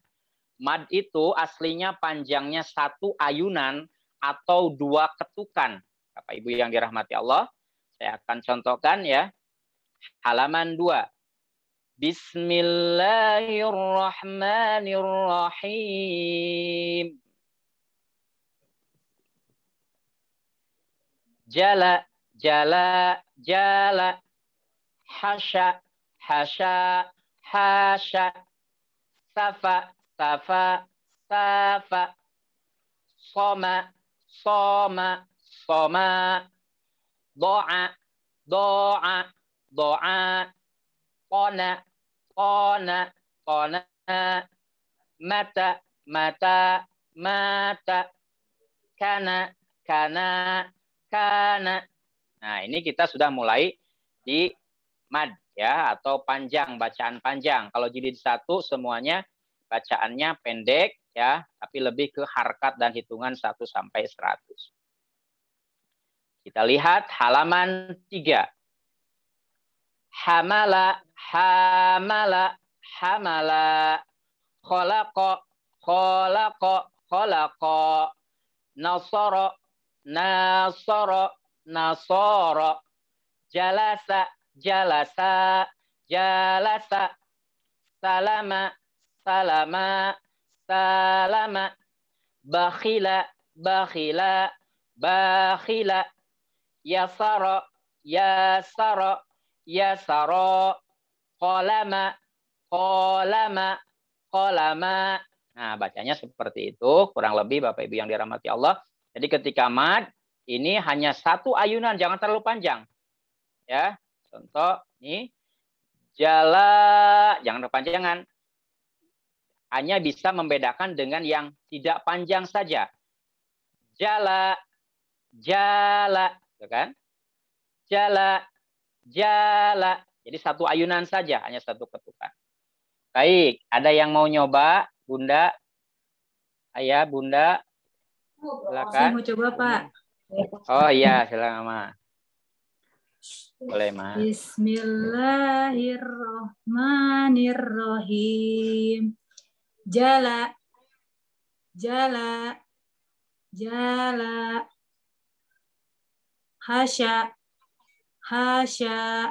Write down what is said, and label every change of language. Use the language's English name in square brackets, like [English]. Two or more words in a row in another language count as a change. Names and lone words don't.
[Indonesian] Mad itu aslinya panjangnya 1 ayunan atau 2 ketukan. Bapak Ibu yang dirahmati Allah, saya akan contohkan ya. Halaman 2. [Arabic] بسم الله الرحمن الرحيم. جلا، جلا، جلا. خشي، خشي، خشي. صفا، صفا، صفا. صام، صام، صام. دعا، دعا، دعا. قنا، قنا، قنا. مات، مات، مات. كان، كان، كان. [Indonesian] Nah, ini kita sudah mulai di mad ya, atau panjang, bacaan panjang. Kalau jilid 1 semuanya bacaannya pendek ya, tapi lebih ke harkat dan hitungan 1 sampai 100. Kita lihat halaman 3. [Arabic] حمل، حمل، حمل. خلق، خلق، خلق. نصر، نصر، نصر. جلس، جلس، جلس. سلم، سلم، سلم. بخل، بخل، بخل. يسر، يسر، يسر. قلم، قلم، قلم. [Indonesian] Nah, bacanya seperti itu, kurang lebih Bapak Ibu yang dirahmati Allah. Jadi ketika mad, ini hanya 1 ayunan, jangan terlalu panjang. Ya, contoh ini jala, jangan kepanjangan. Hanya bisa membedakan dengan yang tidak panjang saja. [Arabic] جلا، جلا, kan? جلا، جلا. [Indonesian] Jadi 1 ayunan saja, hanya 1 ketukan. Baik, ada yang mau nyoba, Bunda? Ayah, Bunda? Silakan. Saya mau coba, Pak. Oh iya, silakan, Ma. Boleh, Ma. [Arabic] بسم الله الرحمن الرحيم. جلا، جلا، جلا. خشي، خشي,